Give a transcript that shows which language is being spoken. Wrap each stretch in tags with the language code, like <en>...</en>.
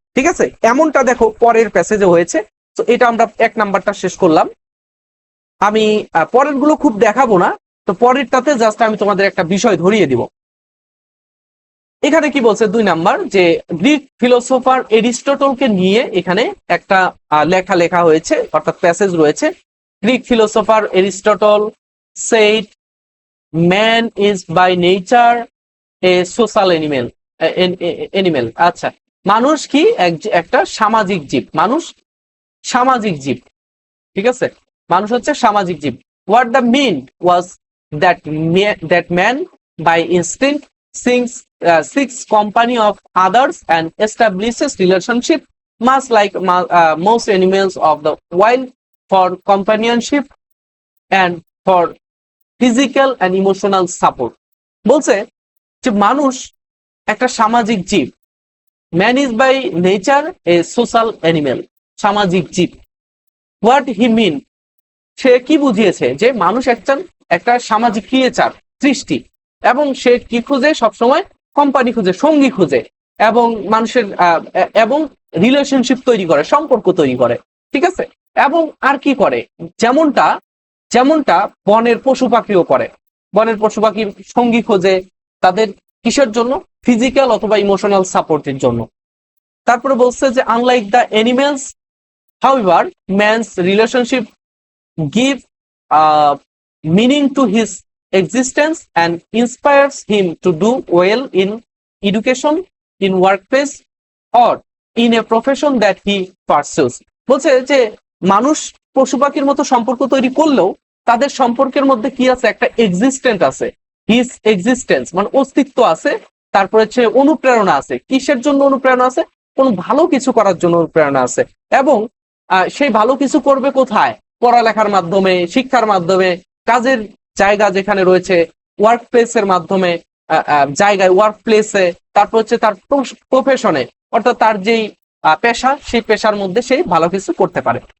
<bn>ঠিক আছে, এমনটা দেখো পরের প্যাসেজে হয়েছে। তো এটা আমরা 1 নাম্বারটা শেষ করলাম। আমি পরের গুলো খুব দেখাবো না, তো পরেরটাতে জাস্ট আমি তোমাদের একটা বিষয় ধরিয়ে দিব। এখানে কি বলছে 2 নাম্বার, যে গ্রিক ফিলোসোফার এরিস্টটলকে নিয়ে এখানে একটা লেখা হয়েছে, অর্থাৎ প্যাসেজ রয়েছে।</bn> <en>Greek philosopher Aristotle said man is by nature a social animal।</en> <bn>আচ্ছা, মানুষ কি একটা সামাজিক জীব, মানুষ সামাজিক জীব। ঠিক আছে, মানুষ হচ্ছে সামাজিক জীব।</bn> <en>what the mean was that man by instinct seeks company of others and establishes relationship much like most animals of the wild for companionship and for physical and emotional support.</en> <bn>বলছে যে মানুষ একটা সামাজিক জীব,</bn> <en>man is by nature a social animal,</en> <bn>সামাজিক জীব। What he মিন, সে কি বুঝিয়েছে যে মানুষ একটা সামাজিক ক্রিয়েচার, সৃষ্টি, এবং সে কি খুঁজে, সবসময় কোম্পানি খুঁজে, সঙ্গী খুঁজে, এবং মানুষের এবং রিলেশনশিপ তৈরি করে, সম্পর্ক তৈরি করে, ঠিক আছে। এবং আর কি করে, যেমনটা যেমনটা বনের পশু পাখিও করে, বনের পশু পাখির সঙ্গী খোঁজে তাদের কিসের জন্য, ফিজিক্যাল অথবা ইমোশনাল সাপোর্টের জন্য। তারপরে বলছে যে</bn> <en>Unlike the animals, however man's relationship give meaning to his existence and inspires him to do well in education, in workplace, or in a profession that he pursues.</en> <bn>বলছে যে মানুষ পশু পাখির মতো সম্পর্ক তৈরি করলেও তাদের সম্পর্কের মধ্যে কি আছে, একটা এক্সিস্টেন্ট আছে, হিজ এক্সিস্টেন্স মানে অস্তিত্ব আছে। তারপরে হচ্ছে অনুপ্রেরণা আছে, কিসের জন্য অনুপ্রেরণা আছে, কোন ভালো কিছু করার জন্য অনুপ্রেরণা আছে। এবং সেই ভালো কিছু করবে কোথায়, পড়ালেখার মাধ্যমে, শিক্ষার মাধ্যমে, কাজের জায়গা যেখানে রয়েছে, ওয়ার্ক প্লেসের মাধ্যমে, জায়গায় ওয়ার্ক প্লেসে, তারপর হচ্ছে তার প্রফেশনে, অর্থাৎ তার যেই পেশা, সেই পেশার মধ্যে সেই ভালো কিছু করতে পারে।</bn>